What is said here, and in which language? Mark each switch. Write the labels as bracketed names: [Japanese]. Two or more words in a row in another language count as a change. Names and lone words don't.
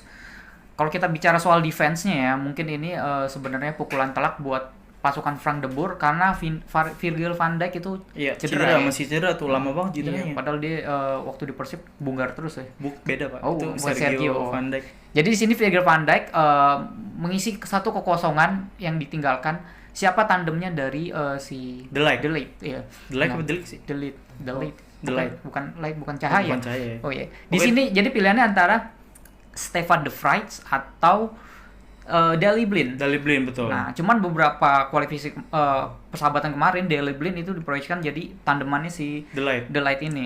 [Indonesian] Kalau kita bicara soal defense-nya ya, mungkin ini sebenarnya pukulan telak buat pasukan Frank de Boer karena Virgil van Dijk itu cedera ya? Masih cedera tuh, lama banget cederanya. Padahal dia waktu di Persib bunggar terus ya. Beda Pak. Oh, itu Sergio van Dijk. Jadi di sini Virgil van Dijk mengisi satu kekosongan yang ditinggalkan. Siapa tandemnya dari si De Ligt. Iya. De Ligt apa De Ligt sih? De Ligt. Bukan Bukan Cahaya. Cahaya. Oh iya. Di sini jadi pilihannya antara Stefan de Vrij atau Daley Blind. Daley Blind, betul. Nah, cuman beberapa kualifikasi persahabatan kemarin Daley Blind itu diproyeksikan jadi tandemannya si De Ligt ini.